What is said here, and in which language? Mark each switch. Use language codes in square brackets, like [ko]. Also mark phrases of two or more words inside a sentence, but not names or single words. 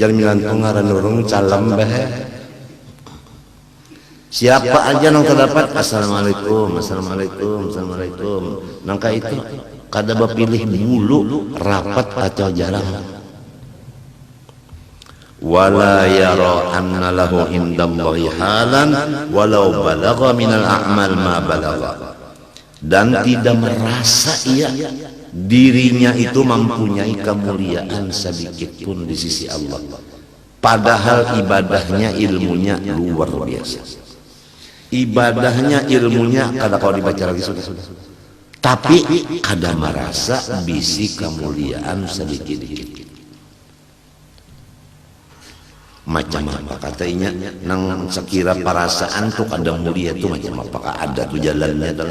[bjn] jangan milantung ngaran urang salam bae. Siapa aja nang terdapat [ar] السلام عليكم، السلام عليكم، السلام عليكم. [bjn] Nangka itu kada bapilih bulu rapat atau jarang. [ar] ولا يرى أن له عند الله حالا ولو بلغ من الأعمال ما بلغ. [id] Dan tidak merasa ia dirinya itu mempunyai kemuliaan sedikit pun di sisi Allah. Padahal ibadahnya, ilmunya luar biasa. [bjn] Ibadahnya, ilmunya kada kalau dibaca lagi sudah. Tapi kada merasa bisi kemuliaan sedikit-dikit. Macam apa katanya nang sekira perasaan tuh kada mulia tuh macam apa ada tuh jalannya adalah.